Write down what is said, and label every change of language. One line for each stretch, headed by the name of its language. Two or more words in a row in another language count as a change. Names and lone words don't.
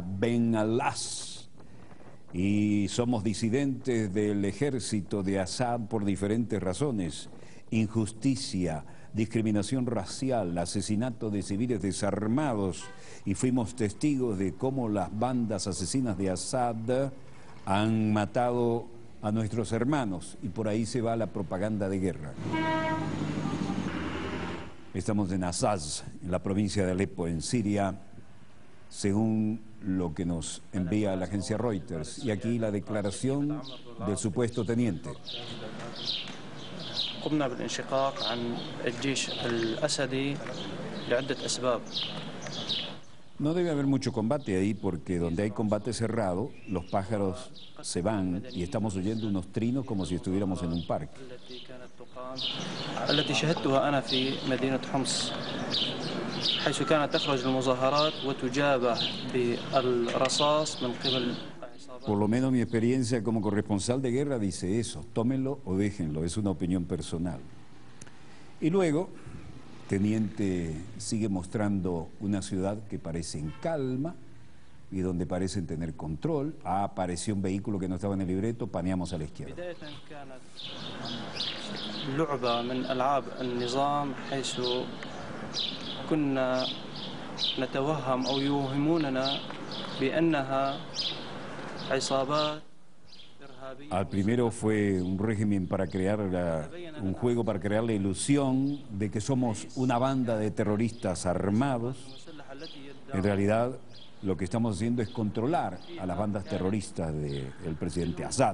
Spanish: Ben Alas, y somos disidentes del ejército de Assad por diferentes razones: injusticia, discriminación racial, asesinato de civiles desarmados, y fuimos testigos de cómo las bandas asesinas de Assad han matado a nuestros hermanos, y por ahí se va la propaganda de guerra. Estamos en Azaz, en la provincia de Alepo, en Siria. Según lo que nos envía la agencia Reuters. Y aquí la declaración del supuesto teniente.
Arabic: قمنا بالانشقاق عن الجيش الأسدي لعدة أسباب.
Spanish: No debe haber mucho combate ahí porque donde hay combate cerrado, los pájaros se van y estamos oyendo unos trinos como si estuviéramos en un parque.
Arabic: التي شهدتها أنا في مدينة حمص حيث كانت تخرج المظاهرات وتجابه بالرصاص من قبل.
Spanish: Por lo menos mi experiencia como corresponsal de guerra dice eso, tómenlo o déjenlo, es una opinión personal. Y luego, teniente sigue mostrando una ciudad que parece en calma y donde parecen tener control. Apareció un vehículo que no estaba en el libreto, paneamos a la izquierda.
Arabic: لعبة من ألعاب النظام حيث كنا نتوهم أو يوهموننا بأنها عصابات.
Spanish: Al primero fue un régimen para crear un juego para crear la ilusión de que somos una banda de terroristas armados. En realidad, lo que estamos haciendo es controlar a las bandas terroristas del presidente Assad.